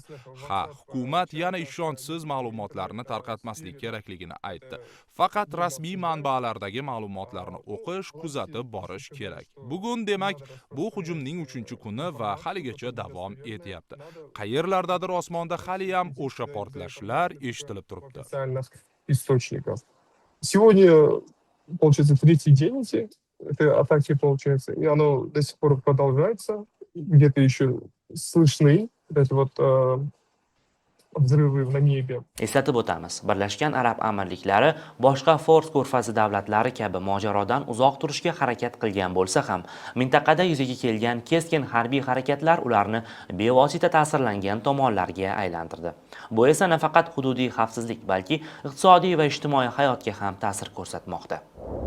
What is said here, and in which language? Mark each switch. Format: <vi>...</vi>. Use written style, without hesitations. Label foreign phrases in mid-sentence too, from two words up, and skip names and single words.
<uz>Hukumat yana ishonchsiz ma'lumotlarni tarqatmaslik kerakligini aytdi. Faqat rasmiy manbalardagi ma'lumotlarni o'qish, kuzatib borish kerak. Bugun demak, bu hujumning 3-kuni va haligacha davom etyapti. Qayerlardadir osmonda hali ham o'sha portlashlar eshitilib turibdi.</uz> <ru>Сегодня, получается, 3-й день этой атаки, получается, и оно до сих пор продолжается. Где-то еще слышны эти взрывы на небе.</ru> <uz>Eslatib o'tamiz, Birlashgan Arab Amirliklari boshqa Fors ko'rfazi davlatlari kabi mojarodan uzoq turishga harakat qilgan bo'lsa ham, mintaqada yuzaga kelgan keskin harbiy harakatlar ularni bevosita ta'sirlangan tomonlarga aylantirdi. Bu esa nafaqat hududiy xavfsizlik, balki iqtisodiy va ijtimoiy hayotga ham ta'sir ko'rsatmoqda.</uz>